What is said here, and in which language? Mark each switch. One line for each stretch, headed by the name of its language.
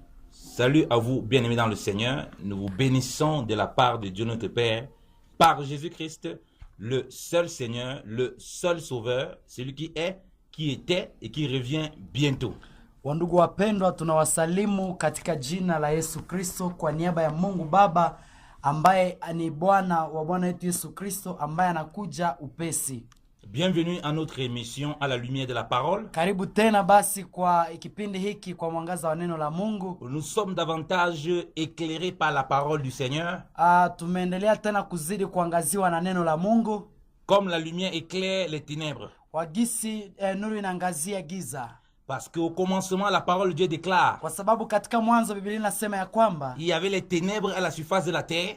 French: Salut à vous, bien-aimés dans le Seigneur. Nous vous bénissons de la part de Dieu notre Père, par Jésus-Christ, le seul Seigneur, le seul Sauveur, celui qui est, qui était et qui revient bientôt.
Swahili: Wandugu wapendwa, tunawasalimu katika jina la Yesu Kristo kwa niaba ya Mungu Baba ambaye ni Bwana wa Bwana wetu Yesu Kristo ambaye anakuja upesi.
French: Bienvenue à notre émission à la lumière de la parole.
Swahili: Karibu tena basi kwa kipindi hiki kwa mwangaza wa neno la Mungu.
French: Nous sommes davantage éclairés par la parole du Seigneur.
Swahili: Tumeendelea tena kuzidi kuangaziwa na neno la Mungu.
French: Comme la lumière éclaire les ténèbres.
Swahili: Wagisi nuru inaangazia giza.
French: Parce qu'au commencement, la parole de Dieu déclare
Swahili: Kwa sababu katika mwanzo Biblia inasema ya kwamba
French: il y avait les ténèbres à la surface de la terre.